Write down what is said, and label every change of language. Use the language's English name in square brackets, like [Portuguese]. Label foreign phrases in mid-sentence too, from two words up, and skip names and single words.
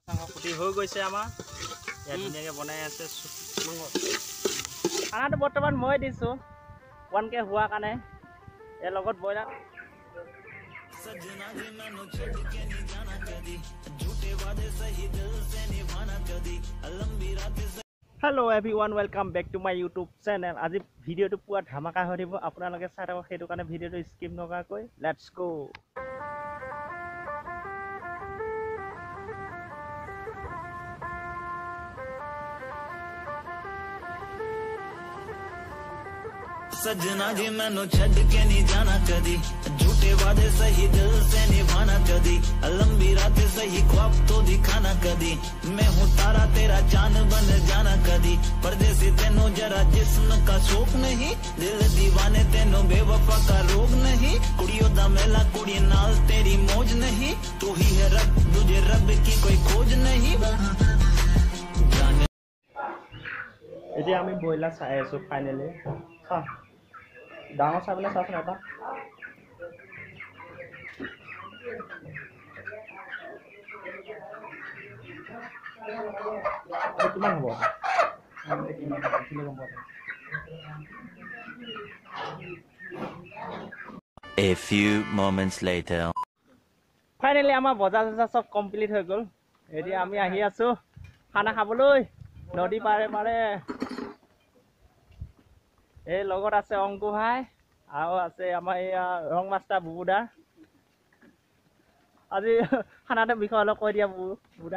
[Assamese] ফুটি হৈ গৈছে আমাৰ ইয়াত ধুনীয়াকৈ বনাই আছে খানাটো বৰ্তমান মই দিছোঁ 1K হোৱাৰ কাৰণে ইয়াৰ লগত ব্ৰইলাৰ [English] Hello everyone welcome back to my YouTube channel [Assamese] আজি ভিডিঅ'টো পুৰা ধামাকা হৈ থাকিব আপোনালোকে চাই থাকক সেইটো কাৰণে ভিডিঅ'টো স্কিপ নকৰাকৈ [English] let's go [Hindi] सजना जी [Punjabi] ਮੈਨੂੰ ਛੱਡ ਕੇ [Hindi] नहीं जाना कदी झूठे वादे सही दिल से निभाना कदी लंबी रात सही ख्वाब तो दिखाना कदी मैं हूँ तारा तेरा चांद बन जाना कदी परदेसी तेनों जरा जिस्म का शौक नहीं दिल दीवाने तेनों बेवफा का रोग नहीं [Punjabi] ਕੁੜੀਆਂ ਦਾ ਮੇਲਾ ਕੁੜੀ ਨਾਲ [Hindi] तेरी मौज नहीं तू ही है रब तुझे रब की कोई खोज नहीं [Assamese] এতিয়া আমি ব্ৰইলাৰ চাই আছো ফাইনেলি ডাঙৰ চাই পেলাই চাচোন এটা কিমান হ'ব [English] A few moments later [Assamese] ফাইনেলি আমাৰ বজাৰ চজাৰ চব কমপ্লিট হৈ গ'ল এতিয়া আমি আহি আছো খানা খাবলৈ নদী পাৰে পাৰে এই লগত আছে অংকু ভাই আৰু আছে আমাৰ এয়া ৰং মাষ্টাৰ বুবুদা আজি খানাটোৰ বিষয়ে অলপ কৈ দিয়া বুবুদা